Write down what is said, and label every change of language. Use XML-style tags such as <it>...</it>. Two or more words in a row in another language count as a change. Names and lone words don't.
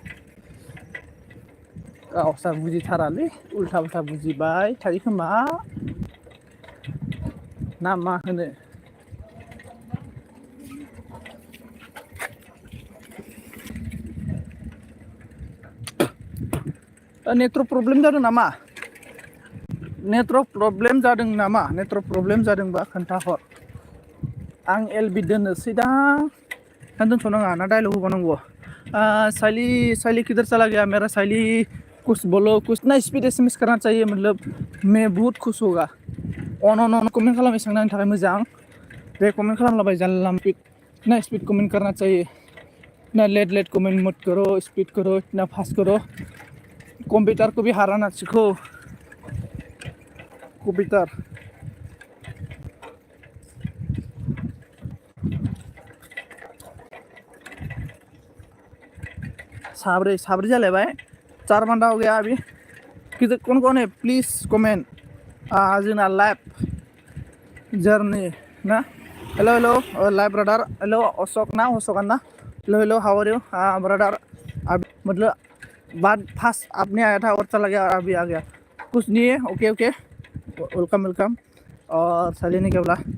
<brx>गावसा बुजिथारालै उल्था उल्था बुजिबाय थायो खोमा ना मा होनो</brx> <en>network problem</en> <brx>जादों नामा</brx> <en>network problem</en> <brx>जादोंबा खोन्थाहर आं एलबि दोननोसै दां ना दोनथ'नाङा ना डायलग होबावनांगौ</brx> <hi>साइली किधर चला गया मेरा साइली कुछ बोलो कुछ ना स्पीड एसएमएस करना चाहिए मतलब मैं बहुत खुश होगा</hi> <brx>अन कमेंट खालामै सांनायनि थाखाय मोजां बे कमेंट खालामलाबाय जानला</brx> <hi>इतना स्पीड कमेंट करना चाहिए इतना लेट कमेंट मत करो स्पीड करो इतना फास्ट करो कंप्यूटर को भी हराना सीखो कंप्यूटर</hi> <brx>साब्रै जालायबाय</brx> <hi>4 बंदा हो गया अभी किधर कौन है प्लीज कमेंट जोंना लाइव जर्नी ना हेलो लाइव ब्रदर हेलो अशोकन ना हेलो</hi> <en>how are you brother</en> <hi>मतलब बात फास्ट आपने आया था और चला गया अभी आ गया कुछ नहीं है ओके वेलकम और साली ने क्या बोला</hi>